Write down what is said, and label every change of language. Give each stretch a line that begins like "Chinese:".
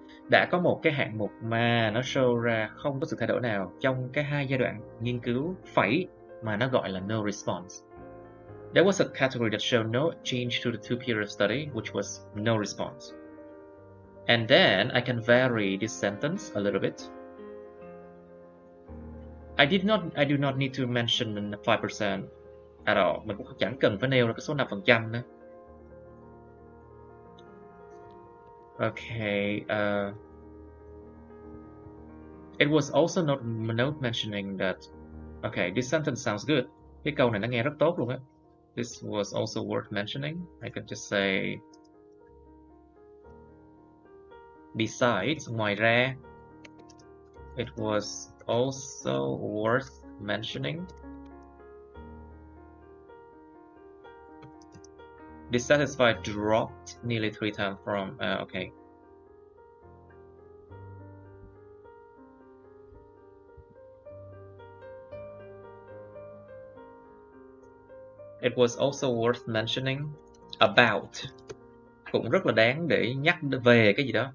Vietnamese: Đã có một cái hạng mục mà nó show ra không có sự thay đổi nào trong cái hai giai đoạn nghiên cứu phẩy mà nó gọi là
English: no response. There was a category that showed no change to the two period study, which was no response. And then I can vary this sentence a little bit. I do not need to mention 5% at all.
Vietnamese: Mình cũng chẳng cần phải nêu ra cái số 5% nữa.
English: Okay, it was also not mentioning that. Okay, this sentence sounds good.
Vietnamese: Cái câu này nó nghe rất tốt luôn á.
English: This was also worth mentioning. I could just say besides,
Vietnamese: ngoài ra.
English: It was also worth mentioning. Dissatisfied dropped nearly 3 times from okay. It was also worth mentioning about.
Vietnamese: Cũng rất là đáng để nhắc về cái gì đó.